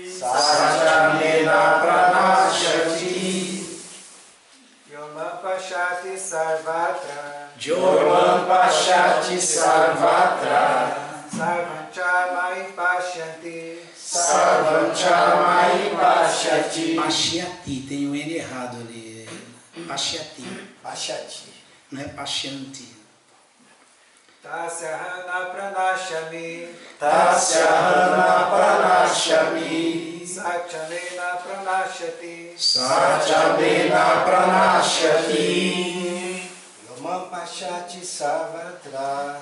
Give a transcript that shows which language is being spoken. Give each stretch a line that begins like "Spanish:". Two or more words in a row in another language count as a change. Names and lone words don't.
Sanskrit: स च मे न प्रणश्यति. यो मां पश्यति सर्वत्र. Jomam पश्यति सर्वत्र. सर्वं च मयि पश्यन्ति. सर्वं च मयि पश्यति. Pashyati,
Portuguese: tem um N errado ali.
Sanskrit: Pashyati, Pashyati.
Portuguese: não é Pashyanti.
Sanskrit: तस्याहं न प्रणश्यामि. तस्याहं न प्रणश्यामि. स च मे न प्रणश्यति. स च मे न प्रणश्यति. यो मां पश्यति सर्वत्र.